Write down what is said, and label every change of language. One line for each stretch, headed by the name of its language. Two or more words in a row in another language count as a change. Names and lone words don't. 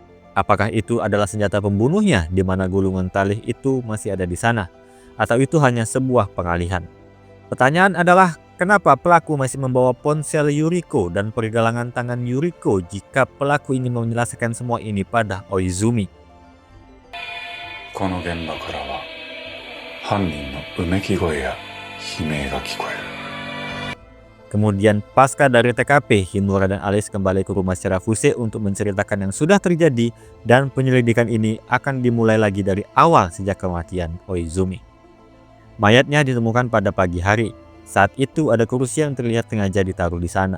Indonesian: Apakah itu adalah senjata pembunuhnya di mana gulungan tali itu masih ada di sana? Atau itu hanya sebuah pengalihan? Pertanyaan adalah, kenapa pelaku masih membawa ponsel Yuriko dan pergelangan tangan Yuriko jika pelaku ingin menjelaskan semua ini pada Oizumi?
Japanese: この現場からは犯人のうめき声や悲鳴が聞こえる。
Indonesian: Kemudian pasca dari TKP, Himura dan Alice kembali ke rumah Shirafuse untuk menceritakan yang sudah terjadi dan penyelidikan ini akan dimulai lagi dari awal sejak kematian Oizumi. Mayatnya ditemukan pada pagi hari. Saat itu ada kursi yang terlihat sengaja ditaruh di sana.